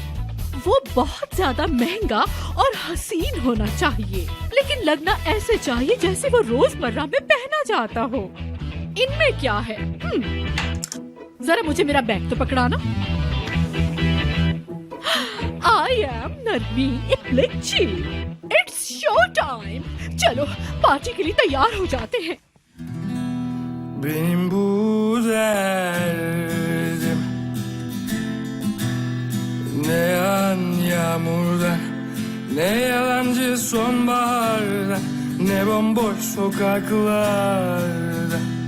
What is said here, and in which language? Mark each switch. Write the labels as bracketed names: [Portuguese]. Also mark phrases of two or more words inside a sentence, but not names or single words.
[Hindi] वो बहुत ज्यादा महंगा और हसीन होना चाहिए, लेकिन लगना ऐसे चाहिए जैसे वो रोजमर्रा में पहना जाता हो। इनमें क्या है? जरा मुझे मेरा बैग तो पकड़ाना। [English] I am Narmin Eplekçi. It's show time. [Hindi] चलो पार्टी के लिए तैयार हो जाते हैं। [Turkish] Benim bu derdim ne yağan yağmurda, ne yalancı sonbaharda, ne bomboş sokaklarda.